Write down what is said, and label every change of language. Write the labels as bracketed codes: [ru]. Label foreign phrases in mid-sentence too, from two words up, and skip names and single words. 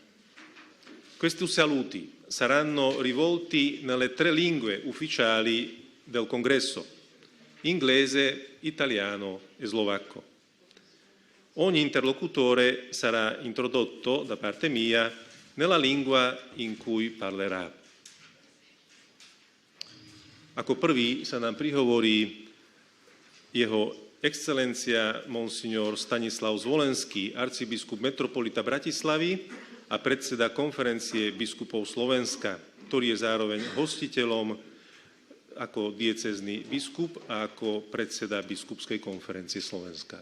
[it] Questi saluti saranno rivolti nelle 3 lingue ufficiali del Congresso, inglese, italiano e slovacco. Ogni interlocutore sarà introdotto da parte mia nella lingua in cui parlerà. [sk] Ako prvý sa nám prihovorí jeho excelencia monsignor Stanislav Zvolenský, arcibiskup metropolita Bratislavy a predseda konferencie biskupov Slovenska, ktorý je zároveň hostiteľom ako diecézny biskup a ako predseda biskupskej konferencie Slovenska.